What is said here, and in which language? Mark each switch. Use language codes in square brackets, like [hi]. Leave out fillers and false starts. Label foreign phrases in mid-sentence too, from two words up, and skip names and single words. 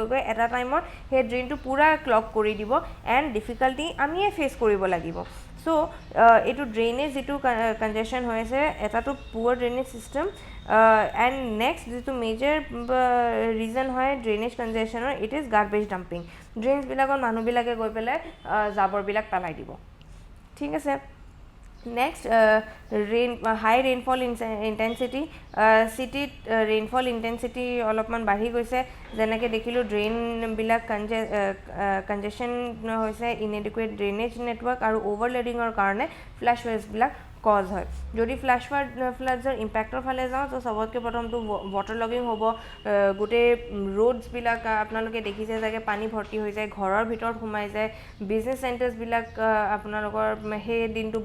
[as] গৈ এটা টাইমত সেই ড্ৰেইনটো পূৰা ক্লগ কৰি দিব [en] and difficulty [as] আমিয়ে ফেচ কৰিব লাগিব চ' এইটো ড্ৰেইনেজ যিটো কনজেশ্যন হৈ আছে এটাটো [en] poor drainage system and next [as] যিটো [en] major reason [as] হয় [en] drainage congestion it is garbage dumping [as] ড্ৰেইনছবিলাকত মানুহবিলাকে গৈ পেলাই জাবৰবিলাক পেলাই দিব ঠিক আছে [en] Next, high rainfall intensity. City rainfall intensity [as] অলপমান বাঢ়ি গৈছে যেনেকৈ দেখিলোঁ ড্ৰেইনবিলাক কনজেশ্যন হৈছে [en] inadequate drainage network [as] আৰু overloadingৰ কাৰণে ফ্লাছ ৱেজবিলাক কজ হয় যদি [en] floods impact [as] ফালে যাওঁ তো চবতকৈ প্ৰথমটো [en] water logging [as] হ'ব গোটেই ৰোডছবিলাক আপোনালোকে দেখিছে চাগে পানী ভৰ্তি হৈ যায় ঘৰৰ ভিতৰত সোমাই যায় [en] business centers [as] আপোনালোকৰ সেই দিনটো